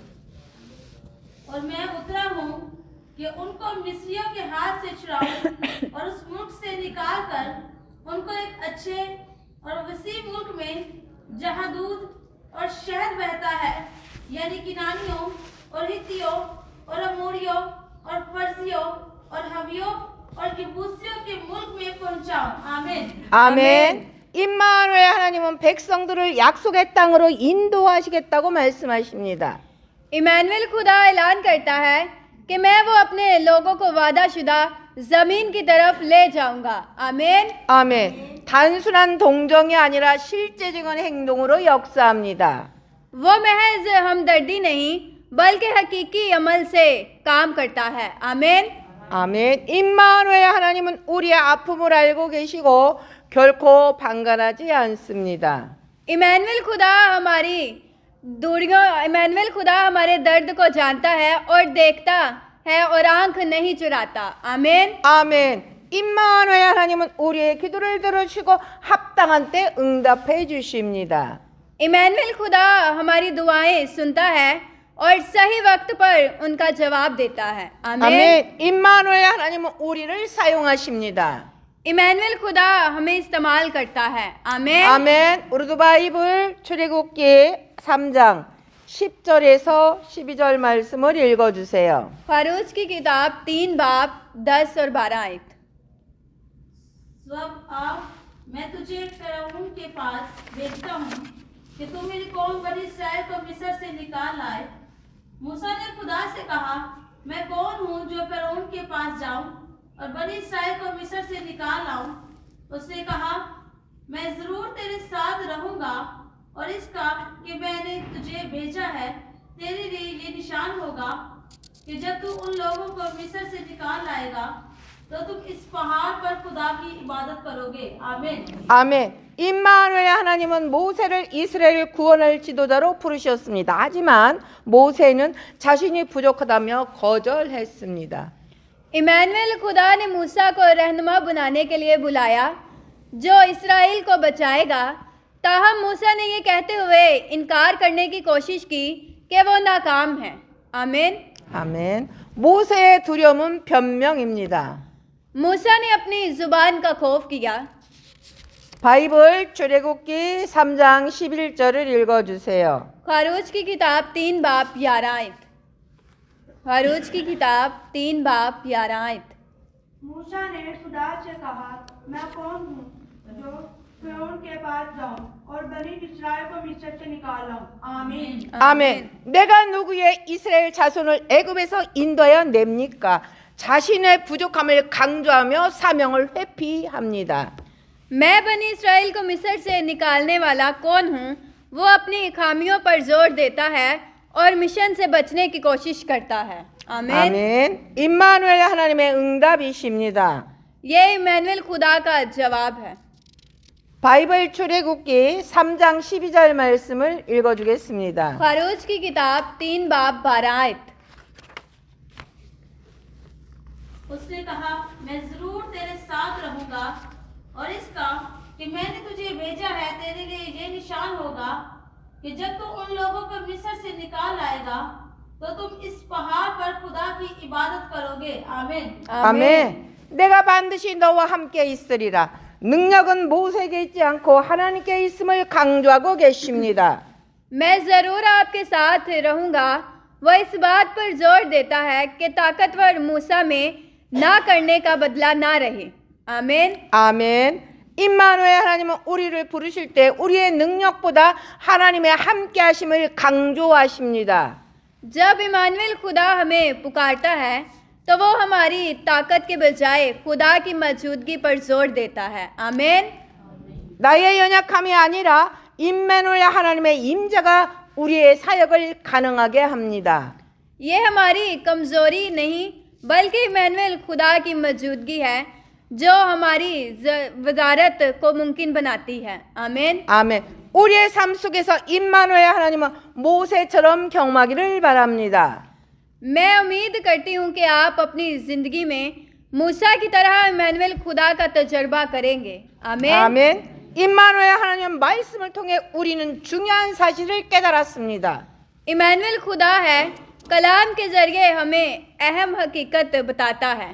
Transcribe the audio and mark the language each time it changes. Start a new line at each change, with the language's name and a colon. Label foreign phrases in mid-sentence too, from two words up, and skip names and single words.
Urdu: اور میں اترا ہوں کہ ان کو مصریوں کے ہاتھ سے چھڑاؤں اور اس ملک سے نکال کر ان کو ایک اچھے اور وسیع ملک میں جہاں دودھ اور شہد بہتا ہے، یعنی کنعانیوں اور حتیوں اور اموریوں اور فرزیوں اور حویوں اور یبوسیوں کے ملک میں پہنچاؤں. आमीन।
Korean: 아멘. 임마누엘 하나님은 백성들을 약속의 땅으로 인도하시겠다고 말씀하십니다.
Urdu: امینوئیل خدا اعلان کرتا ہے کہ میں وہ اپنے لوگوں کو وعدہ شدہ زمین کی طرف لے جاؤں گا. आमीन।
Korean: 아멘. 단순한 동정이 아니라 실제적인 행동으로 역사합니다.
Urdu: وہ محض ہمدردی نہیں بلکہ حقیقی عمل سے کام کرتا ہے. आमीन।
Korean: 아멘. 임마누엘 하나님은 우리의 아픔을 알고 계시고 결코 방관하지 않습니다.
Urdu: امینوئیل خدا ہمارے درد کو جانتا ہے اور دیکھتا ہے اور آنکھ نہیں چراتا. आमीन।
Korean: 아멘. 임마누엘 하나님은 우리의 기도를 들으시고 합당한 때 응답해 주십니다.
Urdu: امینوئیل خدا ہماری دعائیں سنتا ہے اور صحیح وقت پر ان کا جواب دیتا ہے. आमीन।
Korean: 아멘. 임마누엘 하나님은 우리를 사용하십니다.
Urdu: امینوئیل خدا ہمیں استعمال کرتا ہے. आमीन।
Korean: 아멘. 우리도 바이블 출애굽기 3장 10절에서 12절 말씀을 읽어주세요.
Urdu: خروج کی کتاب 3 باب 10 اور 12 آیت. سوب آ، میں تجھے فرعون کے پاس بھیجتا ہوں کہ تو میری قوم بنی اسرائیل کو مصر سے نکال لائے. موسیٰ نے خدا سے کہا، میں کون ہوں جو فرعون کے پاس جاؤں اور بنی اسرائیل کو مصر سے نکال لاؤں? اس نے کہا، میں ضرور تیرے ساتھ رہوں گا اور اس کا کہ میں نے تجھے بھیجا ہے تیرے لیے یہ نشان ہوگا کہ جب تو ان لوگوں کو مصر سے نکال لائے گا تو تم اس پہاڑ پر خدا کی عبادت کرو گے. आमीन।
Korean: 아멘. 임마누엘 하나님은 모세를 이스라엘 구원할 지도자로 부르셨습니다. 하지만 모세는 자신이 부족하다며 거절했습니다.
Urdu: امینوئیل خدا نے موسیٰ کو رہنما بنانے کے لیے بلایا جو اسرائیل کو بچائے گا. تاہم موسیٰ نے یہ کہتے ہوئے انکار کرنے کی کوشش کی کہ وہ ناکام ہے. आमीन। 아멘.
Korean: 모세의 두려움은 변명입니다.
Urdu: موسیٰ نے اپنی زبان کا خوف کیا.
Korean: 바이블 출애굽기 3장 11절을 읽어주세요.
Urdu: خروج کی کتاب 3 باب 11 آیت۔ خروج کی کتاب 3 باب 11 آیت. موسیٰ نے خدا سے کہا، میں کون ہوں جو فرعون کے پاس جاؤں اور بنی اسرائیل کو مصر سے نکال لاؤں? आमीन।
Korean: 아멘. 내가 누구의 이스라엘 자손을 애굽에서 인도하여 냅니까? 자신의 부족함을 강조하며 사명을 회피합니다.
Urdu: میں بنی اسرائیل کو مصر سے نکالنے والا کون ہوں? وہ اپنی خامیوں پر زور دیتا ہے اور مشن سے بچنے کی کوشش کرتا ہے. आमीन।
Korean: 아멘. 임마누엘 하나님의 응답이십니다.
Urdu: یہ امینوئیل خدا کا جواب ہے.
Korean: 바이블 출애굽기 3장 12절 말씀을 읽어주겠습니다.
Urdu: خروج کی کتاب 3 باب 12 آیت. اس نے کہا، میں ضرور تیرے ساتھ رہوں گا اور اس کا کہ میں نے تجھے بھیجا ہے تیرے لیے یہ نشان ہوگا کہ جب تو ان لوگوں کو مصر سے نکال لائے گا تو تم اس پہاڑ پر خدا کی عبادت کرو گے. आमीन।
Korean: 아멘. 내가 반드시 너와 함께 있으리라. 능력은 모세에게 있지 않고 하나님께 있음을 강조하고 계십니다.
Urdu: میں ضرور آپ کے ساتھ رہوں گا۔ وہ اس بات پر زور دیتا ہے کہ طاقتور موسیٰ میں نہ کرنے کا بدلہ نہ رہے. आमीन।
Korean: 아멘. 임마누엘 하나님은 우리를 부르실 때 우리의 능력보다 하나님의 함께 하심을 강조하십니다.
Urdu: جب امانوئیل خدا ہمیں پکارتا ہے تو وہ ہماری طاقت کے بجائے خدا کی موجودگی پر زور دیتا ہے. आमीन।
Korean: 나의 연약함이 아니라 임마누엘 하나님의 임재가 우리의 사역을 가능하게 합니다.
Urdu: یہ ہماری کمزوری نہیں بلکہ امانوئیل خدا کی موجودگی ہے جو ہماری وزارت کو ممکن بناتی ہے. आमीन।
Korean: 아멘. 우리의 삶 속에서 임마누엘 하나님은 모세처럼 경험하기를 바랍니다.
Urdu: میں امید کرتی ہوں کہ آپ اپنی زندگی میں موسیٰ کی طرح امانوئیل خدا کا تجربہ کریں گے. आमीन।
Korean: 아멘. 임마누엘 하나님 말씀을 통해 우리는 중요한 사실을 깨달았습니다.
Urdu: امانوئیل خدا ہے، کلام کے ذریعے ہمیں اہم حقیقت بتاتا ہے.